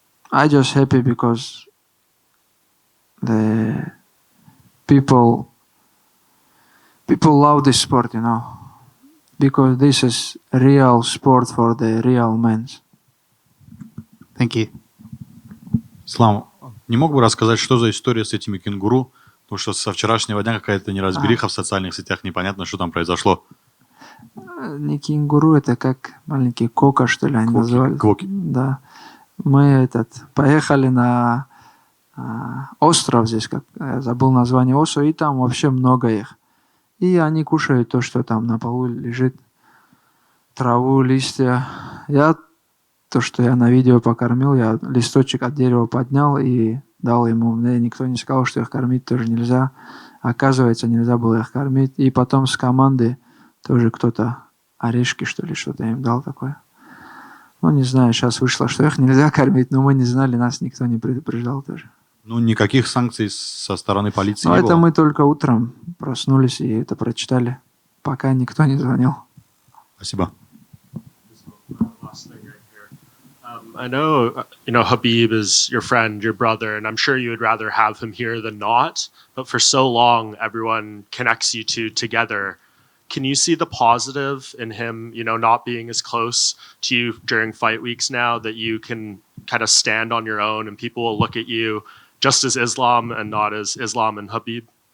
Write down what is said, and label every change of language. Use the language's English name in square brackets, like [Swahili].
[English] I just happy because the people love this sport, because this is real sport for the real men. Thank you. [Russian] Слава, не мог бы рассказать, что за история с этими кенгуру? Потому что со вчерашнего дня какая-то неразбериха в социальных сетях, непонятно, что там произошло. Не кенгуру, это как маленький кока, что ли, они называли. Квоки. Да. Мы поехали на остров здесь, я забыл название острова, и там вообще много их. И они кушают то, что там на полу лежит, траву, листья. То, что я на видео покормил, я листочек от дерева поднял и дал ему. Мне никто не сказал, что их кормить тоже нельзя. Оказывается, нельзя было их кормить. И потом с команды тоже кто-то орешки, что ли, что-то им дал такое. Не знаю, сейчас вышло, что их нельзя кормить, но мы не знали, нас никто не предупреждал тоже. Никаких санкций со стороны полиции не было? Это мы только утром проснулись и это прочитали, пока никто не звонил. Спасибо. [English] I know, Khabib is your friend, your brother, and I'm sure you would rather have him here than not. But for so long, everyone connects you two together. Can you see the positive in him, not being as close to you during fight weeks now, that you can kind of stand on your own and people will look at you just as Islam and not as Islam and Khabib?